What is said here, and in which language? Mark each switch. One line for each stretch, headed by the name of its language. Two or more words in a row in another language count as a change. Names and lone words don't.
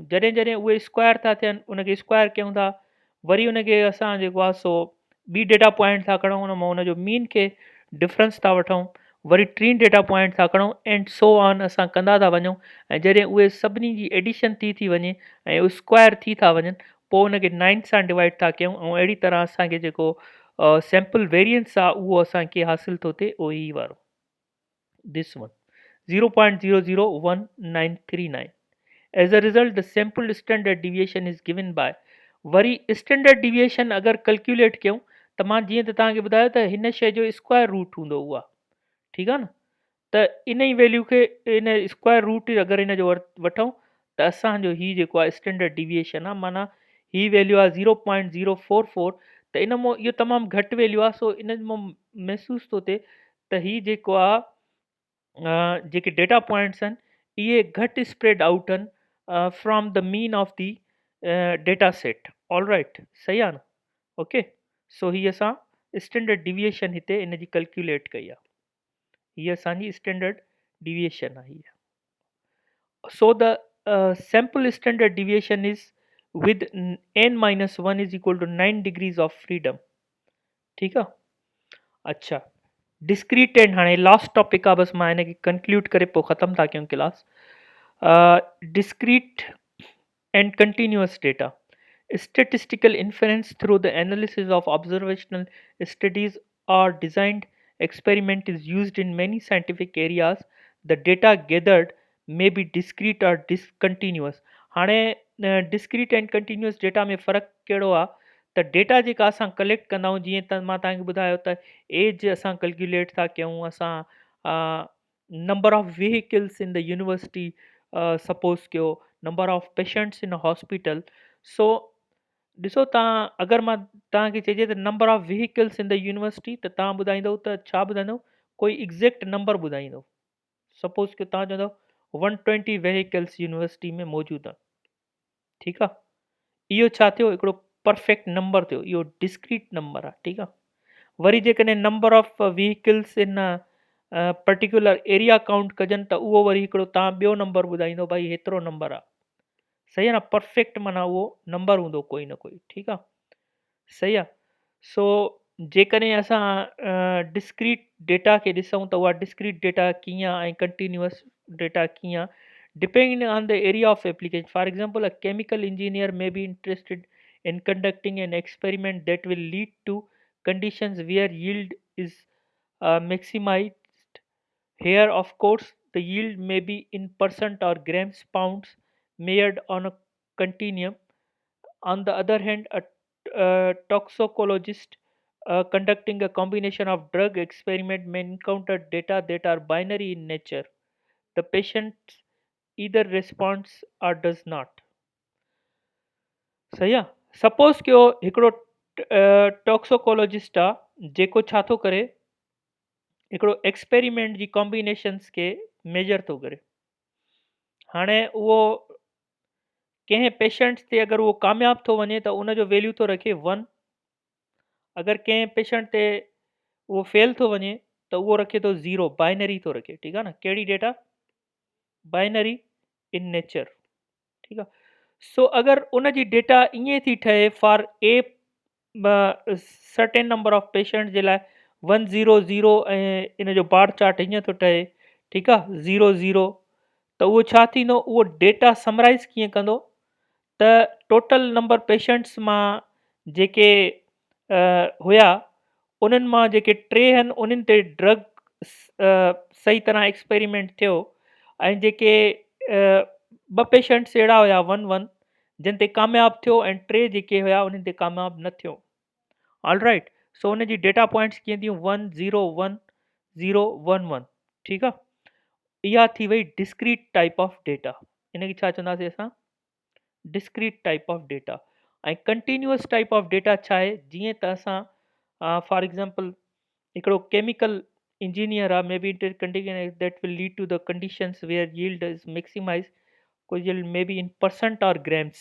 Sindhi: जॾहिं जॾहिं उहे स्क्वायर था थियनि, उनखे स्क्वायर कयूं था, वरी उनखे असां जेको आहे सो ॿी
English: data point
Sindhi: था खणूं, उन मां उनजो मीन खे डिफरेंस था वठूं, वरी 3
English: data point
Sindhi: था खणूं,
English: and so on
Sindhi: असां कंदा था वञूं. ऐं जॾहिं उहे सभिनी जी एडिशन थी वञे ऐं उहे स्क्वायर थी था वञनि, पोइ उनखे 9 सां डिवाइड था कयूं, ऐं अहिड़ी तरह असांखे जेको
English: sample variance
Sindhi: आहे उहो असांखे हासिलु थो थिए, उहो ई वारो,
English: this one, 0.001939. As a result, the sample standard deviation is given by.
Sindhi: वरी
English: standard deviation
Sindhi: अगरि कैलकुलेट कयूं त मां जीअं त तव्हांखे ॿुधायो त हिन शइ जो
English: square root
Sindhi: हूंदो उहा. ठीकु आहे न. त इन ई वैल्यू खे, इन
English: square root
Sindhi: अगरि हिन जो वठूं त असांजो ही जेको आहे
English: standard deviation
Sindhi: आहे, माना ही वैल्यू आहे 0.044. त इन मां इहो तमामु घटि वैल्यू आहे. सो इन मां महसूसु थो थिए त ही जेको आहे जेके
English: data points
Sindhi: आहिनि इहे घटि
English: spread out
Sindhi: आहिनि
English: from the mean of the data set. all right.
Sindhi: सही आहे न. ओके. सो हीअ असां
English: standard deviation
Sindhi: हिते इन जी कैलकुलेट कई आहे. हीअ असांजी
English: standard deviation
Sindhi: आहे हीअ.
English: So the sample standard deviation is with n-1 is equal to 9 degrees of freedom.
Sindhi: ठीकु आहे. अच्छा,
English: discrete and,
Sindhi: हाणे
English: last topic
Sindhi: आहे, बसि मां हिन खे कंक्लूड करे पोइ ख़तमु था कयूं क्लास.
English: डिस्क्रीट and continuous data. Statistical inference through the analysis of observational studies or designed experiment is used in many scientific areas. The data gathered may be discrete or discontinuous.
Sindhi: हाणे
English: discrete and continuous data
Sindhi: में फ़र्क़ु कहिड़ो आहे त डेटा जेका असां कलेक्ट कंदा आहियूं, जीअं त मां तव्हांखे ॿुधायो त एज असां कैलकुलेट था कयूं, असां
English: number of vehicles in the university
Sindhi: सपोज़ कयो,
English: number of patients in hospital.
Sindhi: सो ॾिसो तव्हां, अगरि मां तव्हांखे चइजे त
English: number of vehicles in the university,
Sindhi: त तव्हां ॿुधाईंदव त छा ॿुधाईंदव, कोई
English: exact number
Sindhi: ॿुधाईंदव। सपोज़ कि तव्हां चवंदव 120
English: vehicles university
Sindhi: में मौजूदु आहे, ठीकु आहे। इहो छा थियो, हिकिड़ो
English: perfect number
Sindhi: थियो, इहो
English: discrete number
Sindhi: आहे, ठीकु आहे। वरी जेकॾहिं
English: number of vehicles in particular area count
Sindhi: कजनि, त उहो वरी हिकिड़ो तव्हां ॿियो नंबर ॿुधाईंदो, भाई हेतिरो नंबर आहे, सही आहे न। परफेक्ट माना उहो नंबर हूंदो कोई न कोई, ठीकु आहे, सही आहे। सो जेकॾहिं असां
English: discrete data
Sindhi: खे ॾिसूं त उहा डिस्क्रीट डेटा कीअं आहे ऐं
English: continuous data
Sindhi: कीअं आहे,
English: depending on the area of application. For example, a chemical engineer may be interested in conducting an experiment that will lead to conditions where yield is maximized. Here, of course, the yield may be in percent or grams pounds measured on a continuum. On the other hand, a toxicologist conducting a combination of drug experiment may encounter data that are binary in nature. The patient either responds or does not.
Sindhi: सही आहे। सपोज़ कयो हिकिड़ो टॉक्सोकोलॉजिस्ट आहे जेको छा थो करे, हिकिड़ो एक्सपेरिमेंट जी कॉम्बिनेशन्स खे मेजर थो करे। हाणे उहो कंहिं पेशेंट्स ते अगरि उहो कामयाबु थो वञे त उनजो वैल्यू थो रखे 1, अगरि कंहिं पेशेंट ते उहो फेल थो वञे त उहो रखे थो 0, बाइनरी थो रखे, ठीकु आहे न। कहिड़ी डेटा,
English: binary in nature,
Sindhi: ठीकु आहे। सो अगरि उन जी डेटा ईअं थी ठहे
English: for a certain number of patient
Sindhi: जे लाइ 100 ऐं इन जो
English: bar chart
Sindhi: हीअं थो ठहे, ठीकु आहे, 00, त उहो छा थींदो, उहो
English: data summarize
Sindhi: कीअं कंदो त
English: total number patients
Sindhi: मां जेके हुया, उन्हनि मां जेके 3 आहिनि उन्हनि ते ड्रग सही तरह एक्सपेरिमेंट थियो, ऐं जेके 2 पेशेंट्स अहिड़ा हुया 1 जिन ते कामयाबु थियो, ऐं 3 जेके हुया उन्हनि ते कामयाबु न थियो।
English: all right.
Sindhi: सो उन जी
English: data points
Sindhi: कीअं थियूं, 1 0 1 0 1 1, ठीकु आहे। इहा थी वई
English: discrete type of data.
Sindhi: इनखे छा चवंदासीं असां,
English: discrete type of data.
Sindhi: ऐं
English: continuous type of data
Sindhi: छा आहे, जीअं त असां
English: for example
Sindhi: हिकिड़ो
English: chemical engineer
Sindhi: आहे,
English: may be condition that will lead to the conditions where yield is maximize, कोई yield may be in percent or grams.